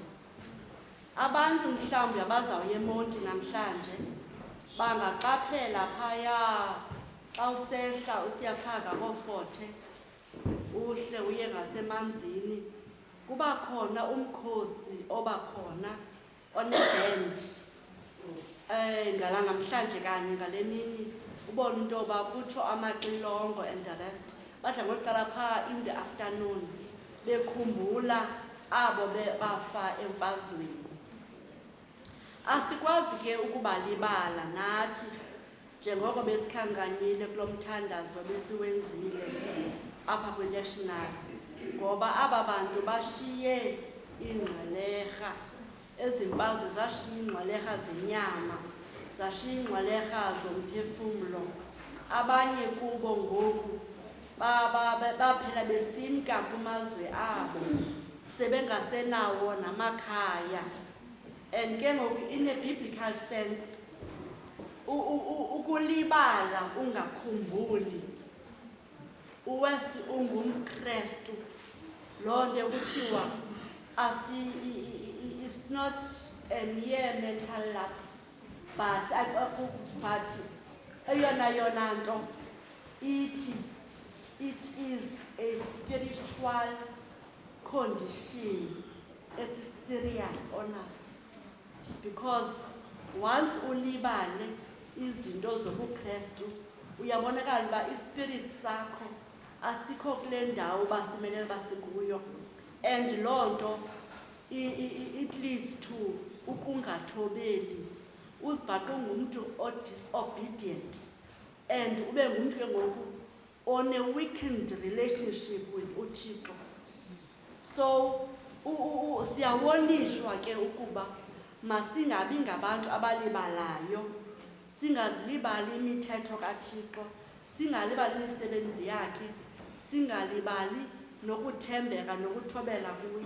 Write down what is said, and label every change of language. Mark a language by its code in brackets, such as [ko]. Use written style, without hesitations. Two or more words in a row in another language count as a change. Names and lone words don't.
[xh] Abantu mhlawumbi abazawuya eMonti namhlanje bangaqaphela phaya xa usehla usiya phaa ngabooForte uhle uye ngasemanzini, kuba khona umkhosi obakhona onebhendi namhlanje kanye ngale mini ubone into yoba kutsho amaxilongo [en] and the rest [xh] badla ngokuqala phaa [en] in the afternoon [xh] bekhumbula abo bafa emfazweni. Asikwazi ke ukubalibala nathi njengoko besikhankanyile kulo mthandazo besiwenzile apha kwi-lectionary, ngoba aba bantu bashiye ingqwelerha. Ezi mfazwe zashiya ingqwelerha zenyama, zashiya ingqwelerha zomphefumlo. Abanye kubo ngoku baphela besimka kumazwe abo sebengasenawo namakhaya. [en] And [xh] ke ngoku [en] in a biblical sense [xh] ukulibala ungakhumbuli uwesi ungumKrestu, loo nto kuthiwa [en] it's not a mere mental lapse, but [xh] eyona nto ithi [en] it is a spiritual condition esi-serious on us, [xh] because once ulibale izinto zobuKrestu uyabonakala uba ispirit sakho asikho kule ndawo basimelele basikuyo, and loo nto [en] it leads to [xh] ukungathobeli, uzibhaqe ungumntu o-disobedient and ube ngumntu ke ngoku [en] on a weakened relationship with [xh] uThixo. So siyawonishwa ke ukuba masingabi ngabantu abalibalayo, singazilibali imithetho kaThixo, singalibali imisebenzi yakhe, singalibali nokuthembeka nokuthobela kuye.